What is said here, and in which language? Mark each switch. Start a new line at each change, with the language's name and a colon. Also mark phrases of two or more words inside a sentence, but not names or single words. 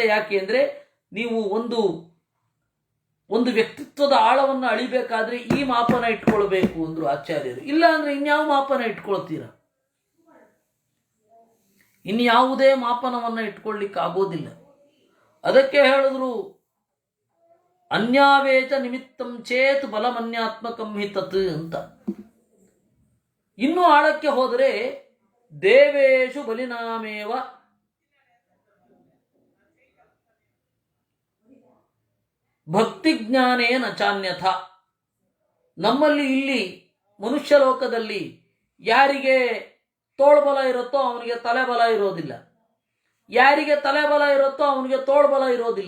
Kannada: ಯಾಕೆ ಅಂದರೆ ನೀವು ಒಂದು ವ್ಯಕ್ತಿತ್ವದ ಆಳವನ್ನು ಅಳಿಬೇಕಾದ್ರೆ ಈ ಮಾಪನ ಇಟ್ಕೊಳ್ಬೇಕು ಅಂದ್ರು ಆಚಾರ್ಯರು. ಇಲ್ಲ ಅಂದ್ರೆ ಇನ್ಯಾವ ಮಾಪನ ಇಟ್ಕೊಳ್ತೀರ? ಇನ್ಯಾವುದೇ ಮಾಪನವನ್ನು ಇಟ್ಕೊಳ್ಳಿಕ್ಕೆ ಆಗೋದಿಲ್ಲ. ಅದಕ್ಕೆ ಹೇಳಿದ್ರು
Sanskrit: ಅನ್ಯಾವೇಚ ನಿಮಿತ್ತಂ ಚೇತ್ ಬಲಮನ್ಯಾತ್ಮಕಂ ಹಿ ತತ್ ಅಂತ.
Kannada: ಇನ್ನೂ ಆಳಕ್ಕೆ ಹೋದರೆ
Sanskrit: ದೇವೇಶು ಬಲಿನಾಮೇವ ಭಕ್ತಿ ಜ್ಞಾನೇನ ಚಾನ್ಯಥ.
Kannada: ನಮ್ಮಲ್ಲಿ ಇಲ್ಲಿ ಮನುಷ್ಯ ಲೋಕದಲ್ಲಿ ಯಾರಿಗೆ ತೋಳ್ಬಲ ಇರುತ್ತೋ ಅವನಿಗೆ ತಲೆಬಲ ಇರೋದಿಲ್ಲ, ಯಾರಿಗೆ ತಲೆಬಲ ಇರುತ್ತೋ ಅವನಿಗೆ ತೋಳ್ಬಲ ಇರೋದಿಲ್ಲ.